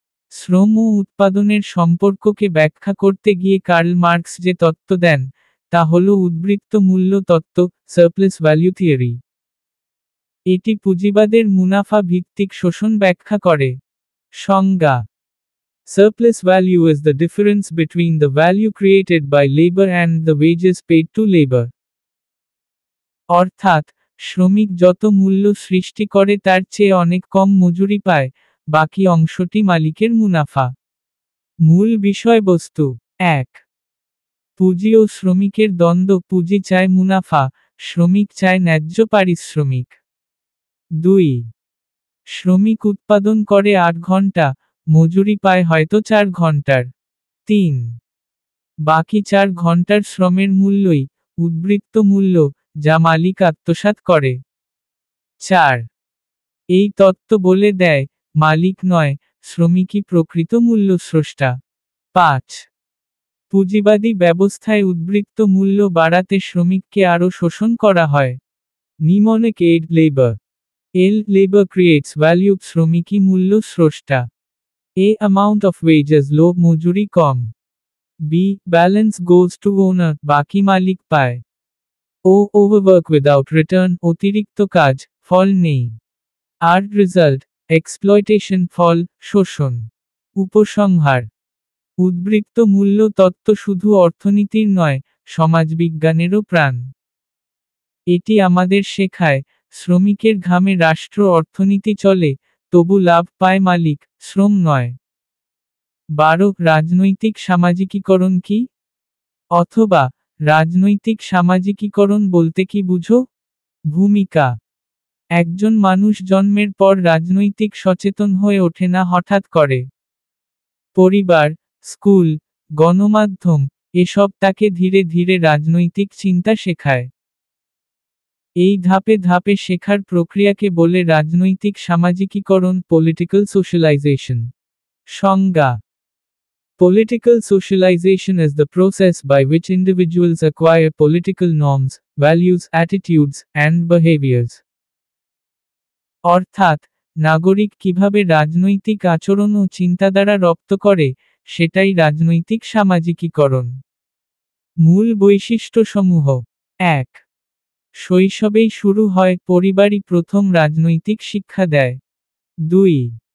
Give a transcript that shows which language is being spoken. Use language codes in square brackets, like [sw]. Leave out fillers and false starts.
[bn] শ্রম ও উৎপাদনের সম্পর্ককে ব্যাখ্যা করতে গিয়ে কার্ল মার্কস যে তত্ত্ব দেন, তা হল উদ্বৃত্ত মূল্য তত্ত্ব, সারপ্লাস ভ্যালু থিওরি। এটি পুঁজিবাদের মুনাফা ভিত্তিক শোষণ ব্যাখ্যা করে। সংজ্ঞা। [en] Surplus value is the difference between the value created by labor and the wages paid to labor. [bn] অর্থাৎ, শ্রমিক যত মূল্য সৃষ্টি করে তার চেয়ে অনেক কম মজুরি পায়, বাকি অংশটি মালিকের মুনাফা। মূল বিষয়বস্তু। 1. পুঁজি ও শ্রমিকের দ্বন্দ্ব, পুঁজি চায় মুনাফা, শ্রমিক চায় ন্যায্য পারিশ্রমিক। 2. শ্রমিক উৎপাদন করে 8 ঘন্টা, মজুরি পায় হয়তো 4 ঘন্টার। 3. বাকি 4 ঘন্টার শ্রমের মূল্যই উদ্বৃত্ত মূল্য, যা মালিক আত্মসাৎ করে। 4. এই তত্ত্ব বলে দেয়, মালিক নয়, শ্রমিকই প্রকৃত মূল্যস্রষ্টা। 5. পুঁজিবাদী ব্যবস্থায় উদ্বৃত্ত মূল্য বাড়াতে শ্রমিককে আরও শোষণ করা হয়। [en] Mnemonic aid labour. L labour creates value, [bn] শ্রমিকই মূল্য স্রষ্টা। [en] A amount of wages low, [bn] মজুরি কম। [en] B balance goes to owner, [bn] বাকি মালিক পায়। [en] O overwork without return, [bn] অতিরিক্ত কাজ, ফল নেই। [en] R result exploitation, [bn] ফল শোষণ। উপসংহার। উদ্বৃত্ত মূল্য তত্ত্ব শুধু অর্থনীতির নয়, সমাজবিজ্ঞানেরও প্রাণ। এটি আমাদের শেখায়, শ্রমিকের ঘামে রাষ্ট্র অর্থনীতি চলে, তবু লাভ পায় মালিক, শ্রম নয়। 12 রাজনৈতিক সামাজিকীকরণ কি? অথবা, রাজনৈতিক সামাজিকীকরণ বলতে কি বুঝো? ভূমিকা। একজন মানুষ জন্মের পর রাজনৈতিক সচেতন হয়ে ওঠে না হঠাৎ করে। পরিবার, স্কুল, গণমাধ্যম, এসব তাকে ধীরে ধীরে রাজনৈতিক চিন্তা শেখায়। এই ধাপে ধাপে শেখার প্রক্রিয়াকে বলে রাজনৈতিক সামাজিকীকরণ, পলিটিক্যাল সোশ্যালাইজেশন। সংজ্ঞা। [en] Political socialization is the process by which individuals acquire political norms, values, attitudes, and behaviors. [bn] অর্থাৎ, নাগরিক কিভাবে রাজনৈতিক আচরণ ও চিন্তাধারা রপ্ত করে, সেটাই রাজনৈতিক সামাজিকীকরণ। মূল বৈশিষ্ট্যসমূহ। 1. শৈশবেই শুরু হয়, পরিবারই প্রথম রাজনৈতিক শিক্ষা দেয়। 2.